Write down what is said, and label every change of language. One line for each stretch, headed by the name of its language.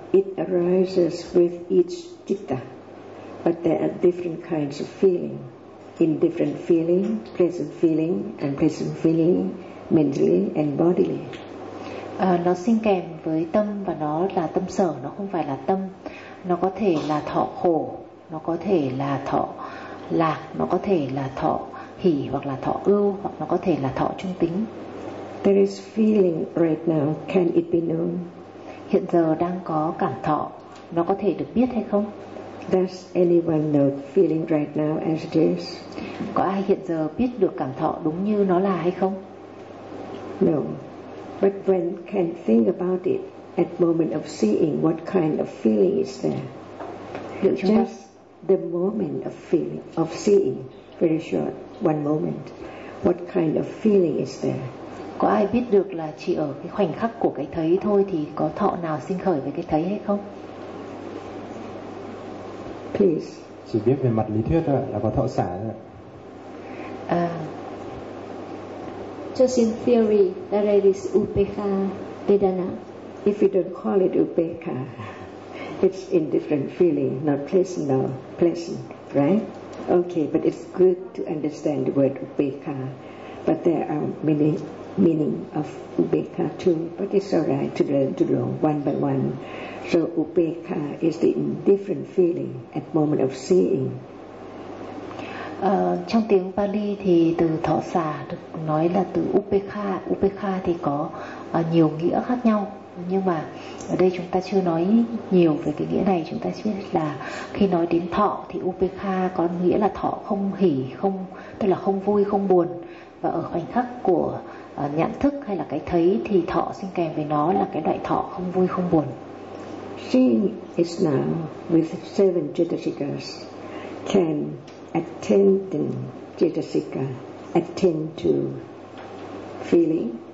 English: It arises with each citta, but there are different kinds of feeling. In different feeling, pleasant feeling, unpleasant feeling, mentally and bodily.
Vietnamese: Nó sinh kèm với tâm và nó là tâm sở, nó không phải là tâm. Nó có thể là thọ khổ, nó có thể là thọ lạc, nó có thể là thọ hỷ hoặc là thọ ưu, hoặc nó có thể là thọ trung tính.
English: There is feeling right now, can it be known?
Vietnamese: Hiện giờ đang có cảm thọ, nó có thể được biết hay không?
English: Does anyone know feeling right now as it is?
Vietnamese: Có ai hiện giờ biết được cảm thọ đúng như nó là hay không?
English: No. But when can think about it at moment of seeing, what kind of feeling is there? Just the moment of feeling, of seeing, very short, one moment. What kind of feeling is there?
Vietnamese: Có ai biết được là chỉ ở cái khoảnh khắc của cái thấy thôi thì có thọ nào sinh khởi với cái thấy hay không?
English: Please.
Vietnamese: Chỉ biết về mặt lý thuyết thôi, là có thọ xả thôi.
English: Just in theory, that it is upekha vedana. If you don't call it upekha, it's indifferent feeling, not pleasant nor pleasant, right? Okay, but it's good to understand the word upekha. But there are meaning of upekha too, but it's alright to learn to know one by one. So upekha is the indifferent feeling at moment of seeing.
Vietnamese: Trong tiếng Pali thì từ thọ xả được nói là từ upekha. Upekha thì có nhiều nghĩa khác nhau, nhưng mà ở đây chúng ta chưa nói nhiều về cái nghĩa này. Chúng ta biết là khi nói đến thọ thì upekha có nghĩa là thọ không hỉ, không, tức là không vui, không buồn. Và ở khoảnh khắc của nhận thức hay là cái thấy thì thọ sinh kèm với nó là cái loại thọ không vui, không buồn.
English: She is now with 7 chetasikas, can attend chetasika, attend to feeling.